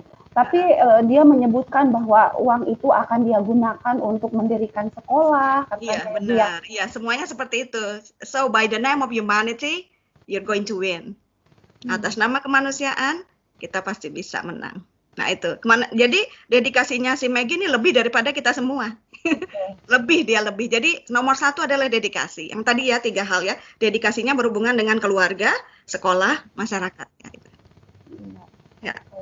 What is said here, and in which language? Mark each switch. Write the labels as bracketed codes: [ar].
[id] Tapi dia menyebutkan bahwa uang itu akan dia gunakan untuk mendirikan sekolah. Iya benar, iya semuanya seperti itu. [en] So by the name of humanity, you're going to win. [id] Atas nama kemanusiaan, kita pasti bisa menang. Nah itu, jadi dedikasinya si Maggie ini lebih daripada kita semua. Lebih. Jadi nomor 1 adalah dedikasi. Yang tadi ya 3 hal ya, dedikasinya berhubungan dengan keluarga, sekolah, masyarakat. Ya.